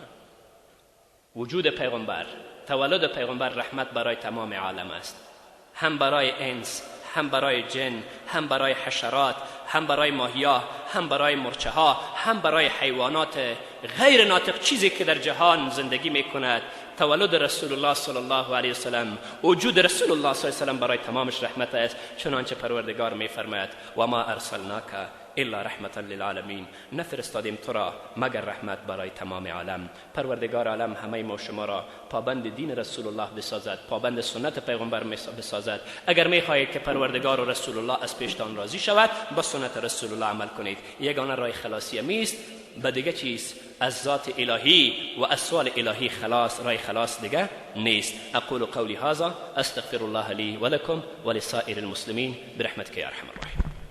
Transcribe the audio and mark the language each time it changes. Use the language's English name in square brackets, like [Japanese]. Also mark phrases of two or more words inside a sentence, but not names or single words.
[Persian] وجود پیغمبر، تولد پیغمبر رحمت برای تمام عالم است، هم برای انس، هم برای جن، هم برای حشرات، هم برای ماهی‌ها، هم برای مرچه‌ها، هم برای حیوانات غیر ناطق، چیزی که در جهان زندگی می‌کند. تولد رسول الله [Arabic] صلی الله علیه وسلم، [Persian] وجود رسول الله [Arabic] صلی الله علیه وسلم [Persian] برای تمامش رحمت است. چنانچه پروردگار می‌فرماید [Arabic] و ما ارسلناک الا رحمتا للعالمین، [Persian] نفرستادیم تو را مگر رحمت برای تمام عالم. پروردگار عالم همه ما شما را پابند دین رسول الله بسازد، پابند سنت پیغمبر بسازد. اگر می‌خواهید که پروردگار و رسول الله از پیشتان راضی شود، با سنت رسول الله عمل کنید. یگانه راه خلاصی میست، به دیگه چیز از ذات الهی و از سوال الهی خلاص، راه خلاص دیگه نیست. [Arabic] اقول قولی هذا استغفر الله لی و لکم و لسائر المسلمین برحمتک یا ارحم الراحمین.